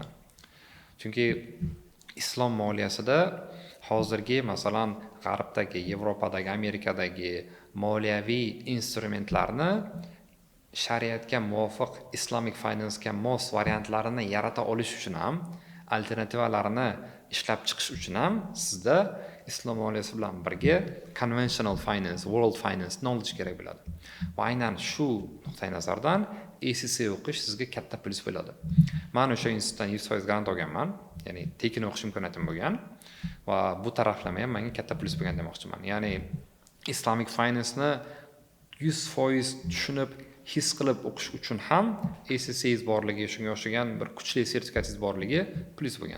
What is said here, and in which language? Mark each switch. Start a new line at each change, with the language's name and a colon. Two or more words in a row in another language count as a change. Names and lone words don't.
Uzbek: Chunki islom moliyasida hozirgi masalan G'arbdagi, Yevropadagi, Amerikadagi moliyaviy instrumentlarni shariatga muvofiq
English: Islamic finance-
Uzbek: ga mos variantlarini yarata olish uchun ham, alternativalarini ishlab chiqish uchun ham sizda islom moliyasi bilan birga
English: conventional finance, world finance knowledge
Uzbek: kerak bo'ladi. Va aynan shu nuqtai nazardan ACC o'qish sizga katta plyus bo'ladi. Men o'sha institutdan 100% grant olganman, ya'ni tekin o'qish imkoniyatim bo'lgan va bu taraflama ham menga katta plyus bo'lgan demoqchiman. Ya'ni
English: Islamic finance-
Uzbek: ni 100% tushunib, his qilib o'qish uchun ham ACC'ingiz borligi, shunga o'xshagan bir kuchli sertifikatingiz borligi plyus bo'lgan.